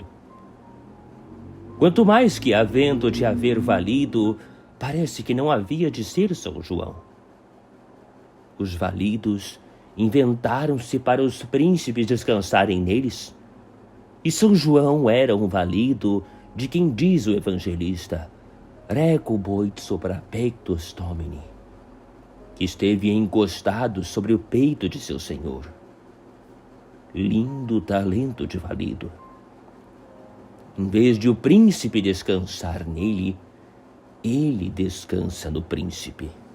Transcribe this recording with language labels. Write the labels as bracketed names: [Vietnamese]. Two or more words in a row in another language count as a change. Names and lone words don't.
[Portuguese] Quanto mais que, havendo de haver valido, parece que não havia de ser São João. Os validos inventaram-se para os príncipes descansarem neles. E São João era um valido de quem diz o evangelista, [Latin] recuboit sopra pectus Domini, [Portuguese] que esteve encostado sobre o peito de seu Senhor. Lindo talento de valido. Em vez de o príncipe descansar nele, ele descansa no príncipe.